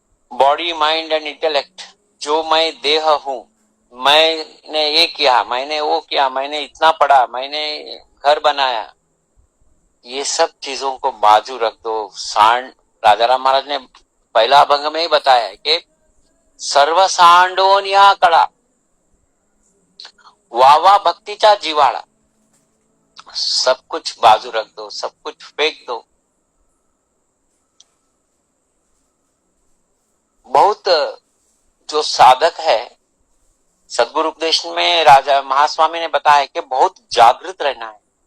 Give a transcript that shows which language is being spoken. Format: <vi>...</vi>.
<en>body mind and intellect,</en> <hi>जो मैं देह हूं, मैंने ये किया, मैंने वो किया, मैंने इतना पढ़ा, मैंने घर बनाया, ये सब चीजों को बाजू रख दो। राजाराम महाराज ने पहला अभंग में ही बताया है कि</hi> <mr>सर्व सांडोनिया कळा, वावा भक्तीचा जिवाळा।</mr> <hi>सब कुछ बाजू रख दो, सब कुछ फेंक दो। बहुत जो साधक है, सदगुरु उपदेश में राजा महास्वामी ने बताया कि बहुत जागृत रहना है।</hi>